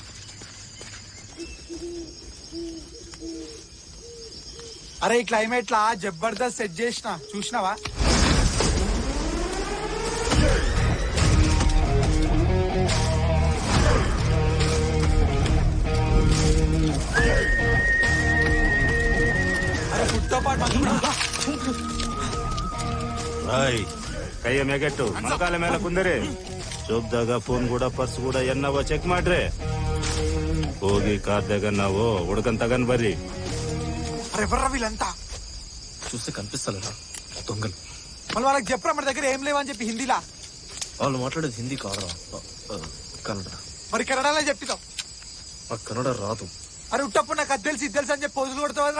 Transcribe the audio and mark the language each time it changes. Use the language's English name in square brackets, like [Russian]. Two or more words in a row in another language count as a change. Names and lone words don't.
[Telugu] అరే ఈ క్లైమేట్ లా జబర్దస్త్ సెట్ చేసిన, చూసినావా? అరే ఫుడ్తో పాటు [Kannada] ಕೈಯ ಮೇಗೆಟ್ಟು ಮೊಣಕಾಲ ಮೇಲೆ ಕುಂದರಿ. ಚೋಬ್ದಾಗ ಫೋನ್ ಕೂಡ ಪರ್ಸ್ ಕೂಡ ಎನ್ನವ ಚೆಕ್ ಮಾಡ್ರಿ. ಹೋಗಿ ಕಾರ್ದಾಗ ನಾವು ಹುಡ್ಕನ್ ತಗನ್ ಬರ್ರಿ. [Telugu] అరే ఎవర్రా వీళ్ళంతా? చూస్తే కనిపిస్తలేరా దొంగలు? మళ్ళీ వాళ్ళకి చెప్పరా మన దగ్గర ఏం లేవని చెప్పి హిందీలా. వాళ్ళు మాట్లాడేది హిందీ కాదురా, కన్నడ. మరి కన్నడలో చెప్తాం. కన్నడ రాదు. అరే ఉట్టప్పుడు నాకు అది తెలుసు ఇది తెలుసు అని చెప్పి పోజులు కొడతావరా?